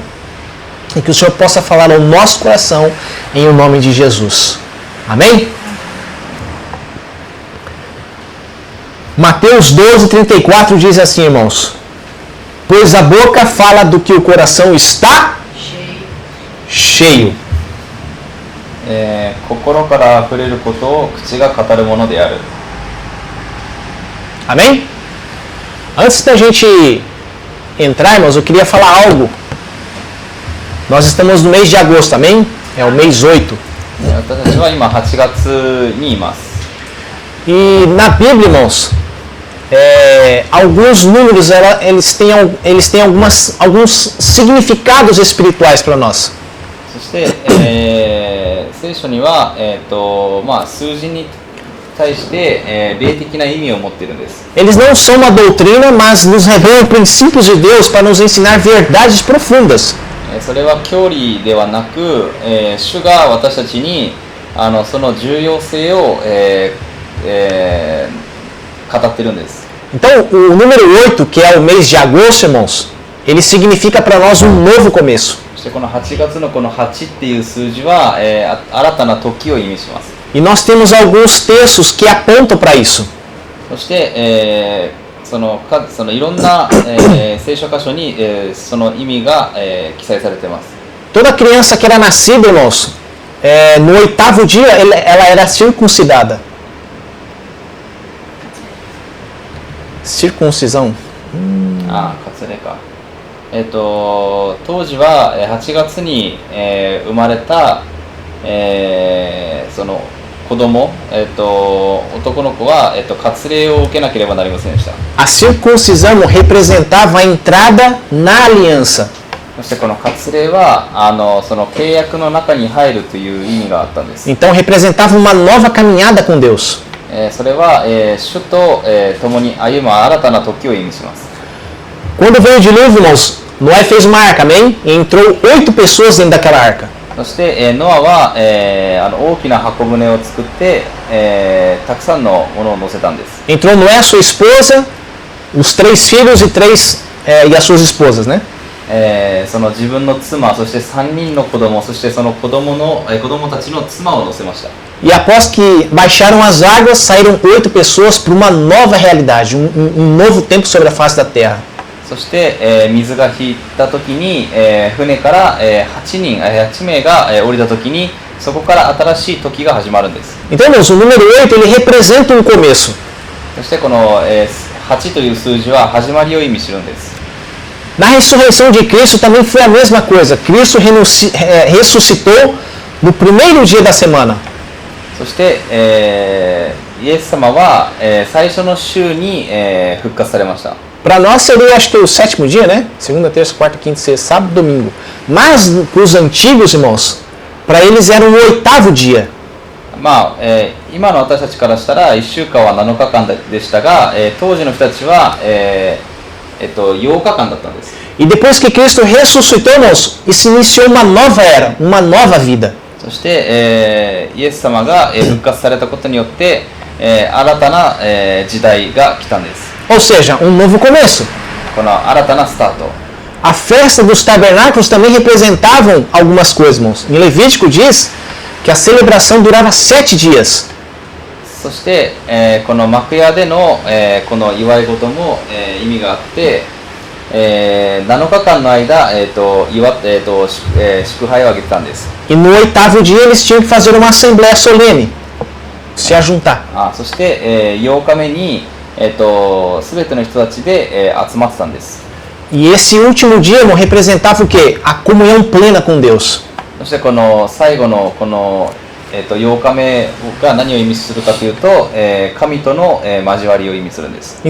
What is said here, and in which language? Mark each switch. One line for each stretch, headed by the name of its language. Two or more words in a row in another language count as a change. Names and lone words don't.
Portuguese: E que o Senhor possa falar ao nosso coração em o nome de Jesus. Amém? Mateus 12:34 diz assim, irmãos: pois a boca fala do que o coração está cheio.
Japanese: 心から溢れることを口が語るものである。
Portuguese: Amém? Antes da gente entrar, irmãos, eu queria falar algo. Nós estamos no mês de agosto, amém? É o mês 8.
Japanese: 私たちは今8月にいます。
Portuguese: E na Bíblia, irmãos, alguns números eles têm alguns significados espirituais para nós.
Japanese: そして、聖書には、数字に対して、霊的な意味を持っているんです。
Portuguese: Eles não são uma doutrina, mas nos revelam princípios de Deus para nos ensinar verdades profundas.
Japanese: それは教理ではなく、主が私たちにその重要性を、語っているんです。
Portuguese: Então, o número 8, que é o mês de agosto, irmãos, ele significa para nós um novo começo.
Japanese: そしてこの8月のこの8っていう数字は、新たな時を意味します。
Portuguese: E nós temos alguns textos que apontam para isso.
Japanese: そして、そのいろんな、聖書箇所に、その意味が、記載されています。
Portuguese: Toda criança que era nascida, irmãos, no 8º dia ela era circuncidada. Circuncisão.
Japanese: 割礼か。当時は8月に、生まれた、その子供、男の子は、割礼を受けなければなりませんでした。
Portuguese: A circuncisão representava a entrada na aliança.
Japanese: そしてこの割礼はその契約の中に入るという意味があったんです。
Portuguese: Então representava uma nova caminhada com Deus.
Japanese: それは、主と、共に歩む新たな時を意味します。
Portuguese: Quando veio o dilúvio, irmãos, Noé fez uma arca, amém? E entrou 8 pessoas dentro daquela arca.
Japanese: そして、ノアは、大きな箱舟を作って、たくさんのものを乗せたんです。
Portuguese: Entrou Noé, sua esposa, os 3 filhos e as suas esposas, né?
Japanese: その自分の妻、そして3人の子供、そしてその子供たちの妻を乗せました。
Portuguese: E após que baixaram as águas, saíram 8 pessoas para uma nova realidade, um novo tempo sobre a face da terra.
Japanese: そして、水が引いた時に、船から、8名が、降りた時にそこから新しい時が始まるんです。
Portuguese: Então, irmãos, o número 8 ele representa um começo.
Japanese: そしてこの、8という数字は始まりを意味するんです。
Portuguese: Na ressurreição de Cristo também foi a mesma coisa. Cristo ressuscitou no primeiro dia da semana.
Japanese: そして、イエス様は、最初の週に、復活されました。
Portuguese: Para nós seria, acho que o 7º dia, né? Segunda, terça, quarta, quinta, sexta, sábado, domingo. Mas para os antigos, irmãos, para eles era o 8º dia.
Japanese: 今の私たちからしたら1週間は7日間でしたが、当時の人たちは、8日間だったんです。
Portuguese: E depois que Cristo ressuscitou, irmãos, se iniciou uma nova era, uma nova vida.
Japanese: そして、イエス様が、復活されたことによって、新たな、時代が来たんです。
Portuguese: Ou seja, um novo começo.
Japanese: この新たなスタート。
Portuguese: A festa dos tabernáculos também representavam algumas coisas, irmãos. Em Levítico diz que a celebração durava 7 dias.
Japanese: そして、この幕屋での、この祝い事も、意味があって、7日間の間、祝杯をあげてたんです。
Portuguese: E no 8º dia eles tinham que fazer uma assembleia solene, se ajuntar.
Japanese: そして、8日目に、全ての人たちで、集まってたんです。
Portuguese: E esse último dia, irmão, representava o quê? A comunhão plena com Deus.
Japanese: そしてこの最後のこの、8日目が何を意味するかというと、神との、交わりを意味するんです。